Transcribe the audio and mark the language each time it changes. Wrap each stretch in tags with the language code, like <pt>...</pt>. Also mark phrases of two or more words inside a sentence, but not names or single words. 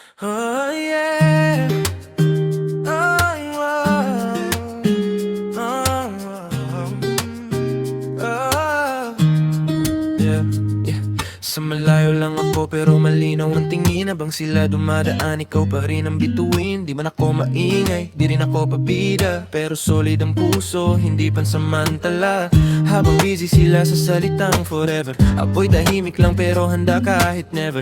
<en>Oh yeah. Oh, wow. Oh, oh. Yeah, yeah.</en> <tl>Sa malayo lang ako pero malinaw ang tingin. Habang sila dumadaan, ikaw pa rin ang bituin. Di man ako maingay, di rin ako pabida, pero solid ang puso, hindi pansamantala. Habang busy sila sa salitang forever, ako'y tahimik lang pero handa kahit never.</tl>